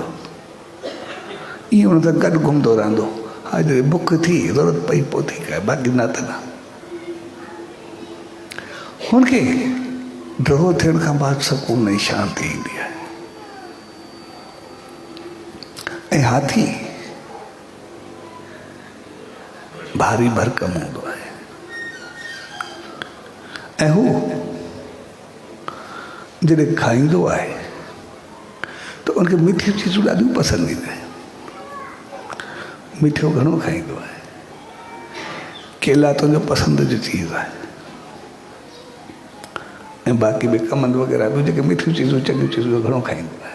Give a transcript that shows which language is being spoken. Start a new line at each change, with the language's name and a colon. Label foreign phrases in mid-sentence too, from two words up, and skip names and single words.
Sindhi: ईअं हुन सां गॾु घुमंदो रहंदो। हा जॾहिं बुख थी, ज़रूरत पई पोइ थी खाए, बाक़ी न त न। हुनखे ड्रॉ थियण खां बाद सुकून ऐं शांती ईंदी आहे। ऐं हाथी भारी भरकम हूंदो आहे ऐं हू जॾहिं खाईंदो आहे त उनखे मिठियूं चीज़ूं ॾाढियूं पसंदि ईंदियूं आहिनि। मिठो घणो खाईंदो आहे। केला त उनजो पसंदि जो चीज़ आहे ऐं बाक़ी बि कमंद वग़ैरह बि जेके मिठियूं चीज़ूं, चङियूं चीज़ूं घणो खाईंदो आहे।